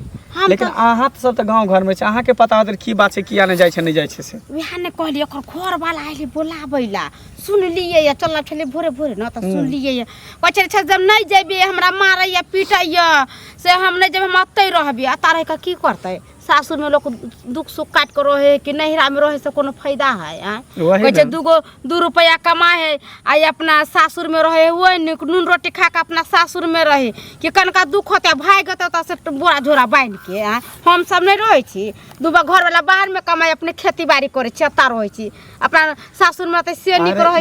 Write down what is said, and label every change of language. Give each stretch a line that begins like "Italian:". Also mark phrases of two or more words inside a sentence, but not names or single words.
Maithili: हम लेकिन अहाँ सब त गांव घर में छै, अहाँ के पता होत की बात छै, किया नहीं जाइ छै नहीं जाइ छै से। वह ने कहली ओकर घर वाला आइले बोलाबैला, सुन लिए या चल छले भोरे भोरे न त सुन लिए या पछे छ जब नहीं जेबे हमरा मारै या पीटै या से हम नहीं जेबे हम अतै रहबे, आ तारे का की करतै सासुर में लोग दुख सुख काट कर रहे कि नहिरा में रहे से कोनो फायदा है वही कहै छै ना। 2 रुपया कमाए है आ अपना सासुर में रहे हुए नून रोटी खा के अपना सासुर में रहे कि कनका दुख होता भाग होता से बोरा झोरा बांध के हम सब नहीं रहे छी दूगो घर वाला बाहर में कमाए अपने खेती बाड़ी करे छी एता रहे छी अपना सासुर में त से निक रहे